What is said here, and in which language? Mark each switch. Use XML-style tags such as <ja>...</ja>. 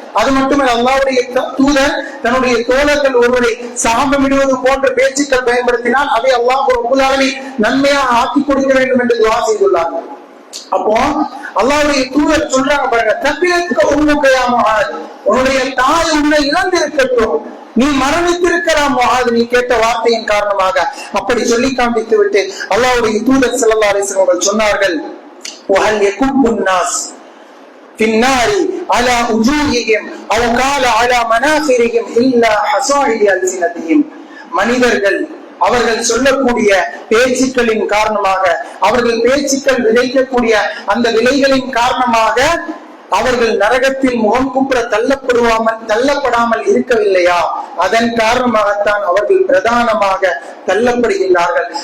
<ta>அது மட்டுமல்ல, அல்லாஹ்வுடைய தூதர் தன்னுடைய தோழர்கள் ஒருவரை சாபமிடுவது போன்ற பேச்சுக்கள் பயன்படுத்தினால் அதை அல்லாஹ் ரப்பல் ஆலமீன் நன்மையாக ஆக்கி கொடுக்க வேண்டும் என்று துஆ செய்துள்ளார்கள். அப்போ அல்லாஹ்வுடைய தூதர் சொல்றாங்க பாருங்க, தப்பியத்துக்கு உண்மையா முஆத், உன்னுடைய தாய் உன்னை இழந்திருக்கட்டும், நீ மரணித்திருக்கலாம் முஆத், நீ கேட்ட வார்த்தையின் காரணமாக. அப்படி சொல்லி காண்பித்து விட்டு அல்லாஹ்வுடைய தூதர் ஸல்லல்லாஹு அலைஹி வஸல்லம் சொன்னார்கள்,</ta> <ar>وهل يكب الناس في النار على وجوههم او قال على مناخرهم الا حصائد ألسنتهم.</ar> <ta>மனிதர்கள் அவர்கள் சொல்லக்கூடிய பேச்சுக்களின் காரணமாக, அவர்கள் பேச்சுக்கள் விளைக்கக்கூடிய அந்த விளைகளின் காரணமாக அவர்கள் நரகத்தில் முகம் குப்புற தள்ளப்படாமல் இருக்கவில்லையா? அதன் காரணமாகத்தான் அவர்கள் பிரதானமாக தள்ளப்படுகின்றார்கள்.</ta>